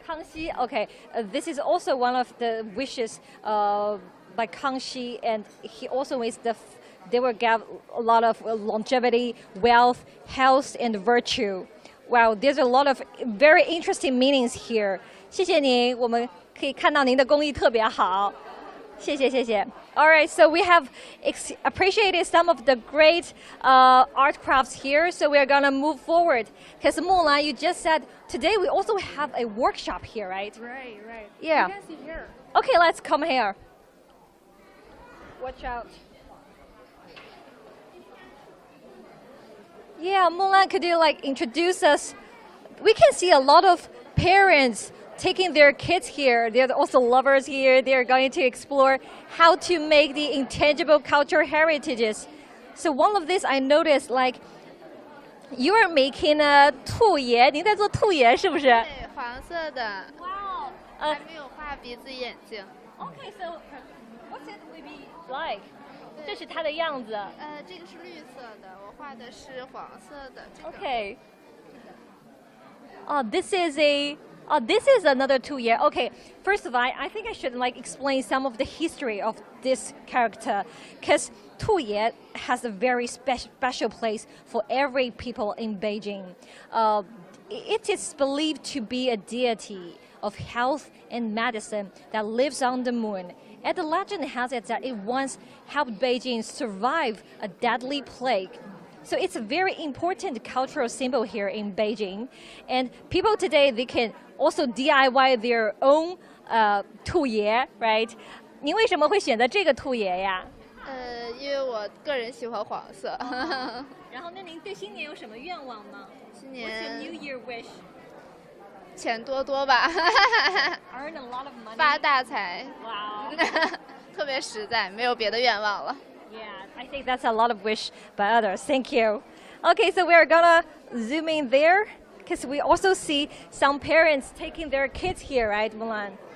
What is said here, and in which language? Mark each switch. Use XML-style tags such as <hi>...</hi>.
<en>康熙 Okay, this is also one of the wishes by Kangxi, and he also is they will give a lot of longevity, wealth, health, and virtue. Wow, there's a lot of very interesting meanings here.</en> <zh>谢谢您，我们可以看到您的工艺特别好。谢谢，谢谢。</zh> <en>All right, so we have appreciated some of the great art crafts here, so we are going to move forward. Because Mulan, you just said today we also have a workshop here, right? Right, right. Yeah. You can see here. Okay, let's come here. Watch out. Yeah, Mulan, could you introduce us? We can see a lot of parents taking their kids here. They're also lovers here. They're going to explore how to make the intangible cultural heritages. So one of these I noticed, you are making a 兔爷，</en> <zh>您在做兔爷是不是？对，黄色的。</zh> <en>Wow.</en> <zh>还没有画鼻子眼睛。</zh> <en>Okay, so what's it will be like?</en> <zh>这是它的样子。这个是绿色的，我画的是黄色的。</zh> <en>Okay. Oh, this is a Oh, this is another 2-year. Okay, first of all, I think I should like explain some of the history of this character, because 2-year has a very special place for every people in Beijing. It is believed to be a deity of health and medicine that lives on the moon. And the legend has it that it once helped Beijing survive a deadly plague. So it's a very important cultural symbol here in Beijing. And people today, they can also DIY their own 兔爷, right?</en> <zh>您为什么会选择这个兔爷呀？因为我个人喜欢黄色。然后，那您对新年有什么愿望吗？新</zh> <en>What's your</en> <zh>年</zh> <en>New Year wish?</en> <zh>钱多多吧，</zh> <en>Earn a lot of money.</en> <zh>发大财，</zh> <en>Wow.</en> <zh>特别实在，没有别的愿望了。</zh> <en>Yeah, I think that's a lot of wish by others. Thank you. Okay, so we're gonna zoom in there because we also see some parents taking their kids here, right, Mulan?</en>